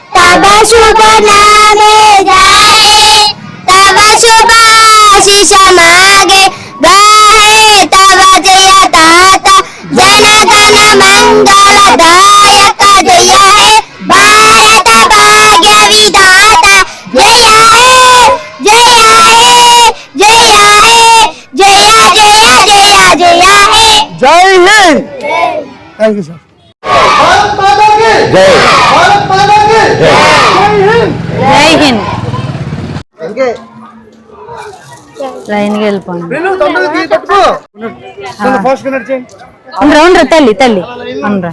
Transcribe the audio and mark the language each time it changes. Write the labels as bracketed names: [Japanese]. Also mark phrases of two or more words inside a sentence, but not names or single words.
[Bangla] তব শুভ নামে জাগে তব শুভ আশিস মাগে গাহে তব জয়গাথা জনগণমঙ্গলদায়ক জয় হে ভারতভাগ্যবিধাতা জয় হে জয় হে জয় হে জয় জয় জয় জয় হে। [Hindi] जय हिंद. [English] thank you sir. [Telugu] జై [Hindi] जय हिंद. [Telugu] లైన్కి వెళ్ళిపోండి. ఉండరా తల్లి తల్లి ఉండరా.